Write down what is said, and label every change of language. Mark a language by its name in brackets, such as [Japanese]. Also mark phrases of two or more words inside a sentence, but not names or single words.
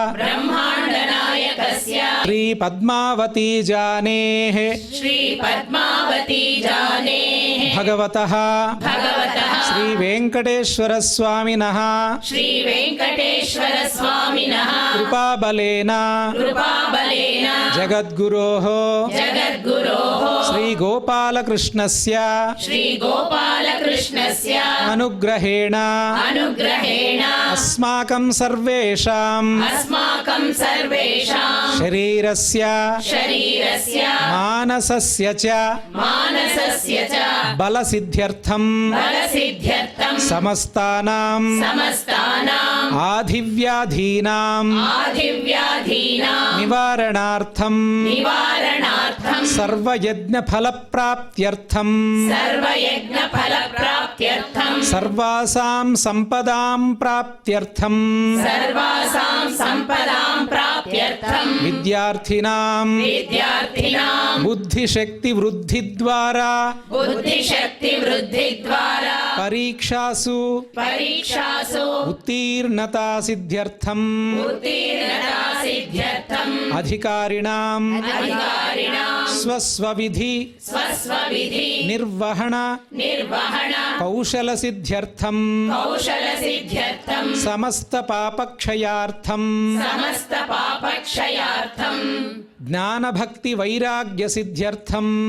[Sanskrit] ಶ್ರೀ ಪದ್ಮಾವತಿ ಜಾನೇಃ ಭಗವತಃ ಶ್ರೀ ವೆಂಕಟೇಶ್ವರ ಸ್ವಾಮಿನಃ ಕೃಪಾಬಲೇನ ಜಗದ್ಗುರೋಃ ಶ್ರೀ ಗೋಪಾಲಕೃಷ್ಣಸ್ಯ ಅನುಗ್ರಹೇಣ ಅಸ್ಮಾಕಂ ಸರ್ವೇಷಾಂ ಶರೀರಸ್ಯ ಮಾನಸಸ್ಯ ಚ ಬಲಸಿದ್ಧ್ಯರ್ಥಂ ಸಮಸ್ತಾನಾಂ ಆಧಿವ್ಯಾಧೀನಾಂ ನಿವಾರಣಾರ್ಥಂ ಸರ್ವಯಜ್ಞ ಫಲಪ್ರಾಪ್ತ್ಯರ್ಥಂ ಸರ್ವಾಸಾಂ ಸಂಪದಾಂ ಪ್ರಾಪ್ತ್ಯರ್ಥಂ ವಿದ್ಯಾರ್ಥಿನಾಂ ಬುದ್ಧಿಶಕ್ತಿ ವೃದ್ಧಿದ್ವಾರಾ ಪರೀಕ್ಷಾಸು ಉತ್ತೀರ್ಣತಾ ಸಿದ್ಧ್ಯರ್ಥಂ ಅಧಿಕಾರಿಣಾಂ ಸ್ವಸ್ವವಿಧಿ ನಿರ್ವಹಣ ಕೌಶಲ ಸಿದ್ಧ್ಯರ್ಥಂ ಸಮಸ್ತ ಪಾಪಕ್ಷಯಾರ್ಥಂ ಜ್ಞಾನ ಭಕ್ತಿ ವೈರಾಗ್ಯ ಸಿದ್ಧ್ಯರ್ಥಂ